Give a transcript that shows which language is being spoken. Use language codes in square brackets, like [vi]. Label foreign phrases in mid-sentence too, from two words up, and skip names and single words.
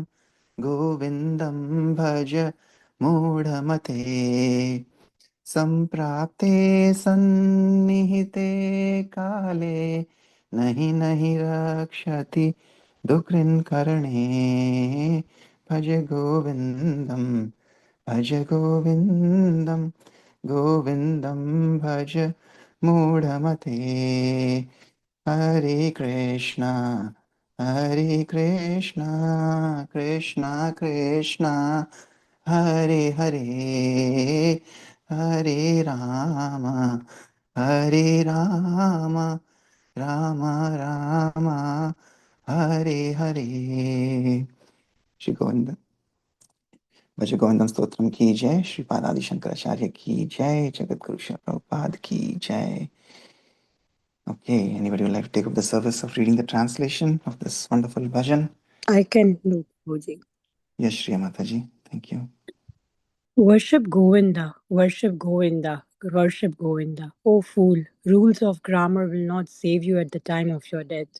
[sa] गोविन्दं भज मूढमते सम्प्राप्ते सन्निहिते काले नहि नहि रक्षति दुकृन्करणे भज गोविन्दं भज गोविन्दं गोविन्दं भज मूढमते [hi] हरे कृष्णा कृष्णा कृष्णा हरे हरे हरे राम राम राम हरे हरे श्री गोविंद भज गोविंदम स्तोत्रम की जय। श्रीपाद आदि शंकराचार्य की जय। जगत गुरु श्री प्रभुपाद की जय। [en] Okay, anybody would like to take up the service of reading the translation of this wonderful bhajan? I can do, Guruji. Yes, Shri Mataji. Thank you. Worship Govinda, worship Govinda, worship Govinda. O fool, rules of grammar will not save you at the time of your death.